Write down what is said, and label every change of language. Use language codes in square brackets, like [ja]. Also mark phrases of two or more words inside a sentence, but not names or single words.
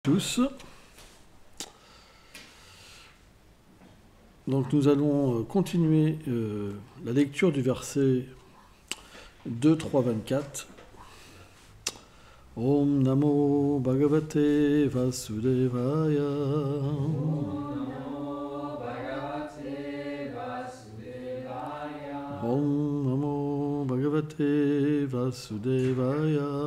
[fr] Tous. Donc nous allons continuer la lecture du verset 2, 3, 24. [sa] ॐ नमो भगवते वासुदेवाय. ॐ नमो भगवते वासुदेवाय.